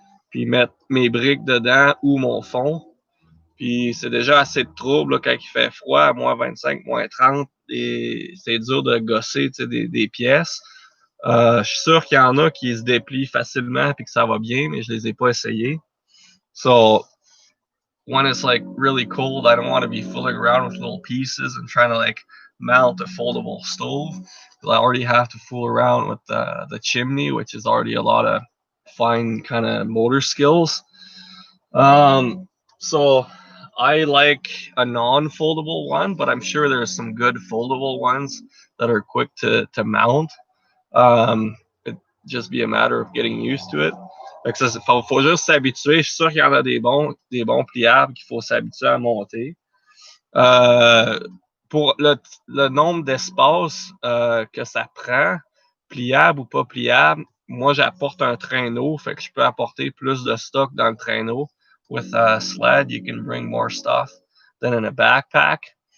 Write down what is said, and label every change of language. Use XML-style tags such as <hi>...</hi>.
<fr>puis mettre mes briques dedans ou mon fond. Puis c'est déjà assez de trouble là, quand il fait froid, à moins 25, moins 30, et c'est dur de gosser des pièces. Je suis sûr qu'il y en a qui se déplient facilement et que ça va bien, mais je les ai pas essayés.</fr> <en>So when it's like really cold, I don't want to be fooling around with little pieces and trying to like mount a foldable stove. I already have to fool around with the chimney, which is already a lot of fine kind of motor skills. So I like a non-foldable one, but I'm sure there's some good foldable ones that are quick to mount. It'd just be a matter of getting used to it.</en> <fr>Fait que ça, faut juste s'habituer. Je suis sûr qu'il y en a des bons pliables qu'il faut s'habituer à monter. Pour le nombre d'espace que ça prend, pliable ou pas pliable, moi j'apporte un traîneau, fait que je peux apporter plus de stock dans le traîneau.</fr> <en>With a sled, you can bring more stuff than in a backpack.</en>